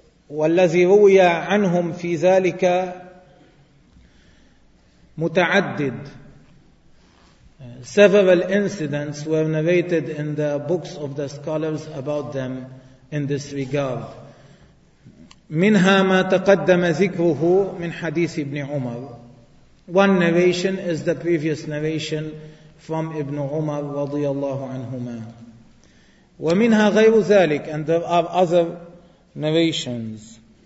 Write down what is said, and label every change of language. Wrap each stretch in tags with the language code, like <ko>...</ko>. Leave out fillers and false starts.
<ar>والذي روي عنهم في ذلك متعدد.</ar> <en>Several incidents were narrated in the books of the scholars about them in this regard.</en> <ar>منها ما تقدم ذكره من حديث ابن عمر.</ar> <en>One narration is the previous narration from ابن عمر</en> <ar>رضي الله عنهما. ومنها غير ذلك.</ar> <en>And there are other narrations.</en>